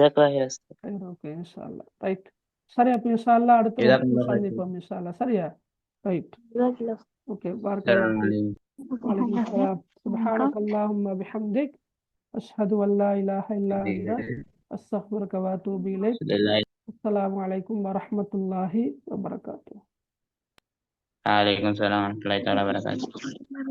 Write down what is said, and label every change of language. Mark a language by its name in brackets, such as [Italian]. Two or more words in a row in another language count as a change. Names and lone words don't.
[Tamil] ஓகே [Arabic] إن شاء الله. [Tamil] ரைட். சரி, அப்போ [Arabic] إن شاء الله [Tamil] அடுத்த சந்திப்போம் [Arabic] إن شاء الله. [Tamil] சரியா? ரைட் [Arabic] جزاك الله. ஓகே بارك الله فيك. السلام وعليكم السلام سبحانك اللهم وبحمدك أشهد أن لا إله إلا أنت أستغفرك وأتوب إليك. عليكم. السلام عليكم ورحمة الله وبركاته. وعليكم السلام ورحمة الله تعالى وبركاته.